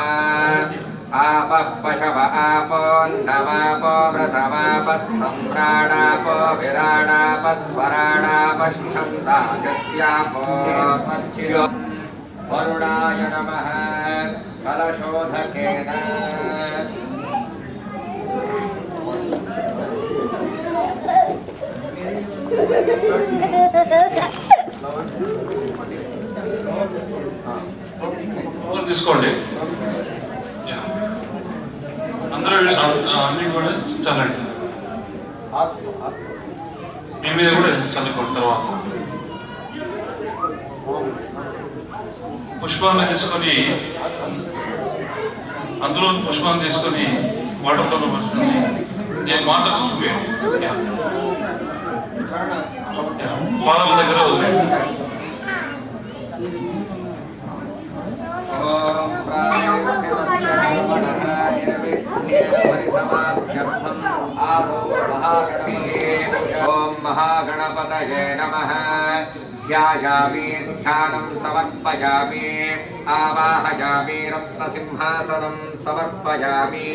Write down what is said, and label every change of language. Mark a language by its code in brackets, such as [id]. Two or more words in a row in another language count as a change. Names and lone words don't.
[sa] आपः पशव आपोऽन्नमापो व्रतमापः सम्राडापो विराडापः स्वराडापश्छन्दागस्यापो वरुणाय नमः। कलशोधकेन [te] తీసుకోండి. అందరూ అన్ని కూడా చల్లండి. మీ మీద కూడా చల్లుకోండి. తర్వాత పుష్పాలను తీసుకొని అందులో పుష్పాలను తీసుకొని వాటర్లో పడుతుంది. నేను మాత్రం చూపించండి. పాదాల దగ్గర వదిలేండి. [sa] ओम महागणपतये नमः। ध्यायामि ध्यानं समर्पयामि आवाहयामि रत्नसिंहासनं समर्पयामि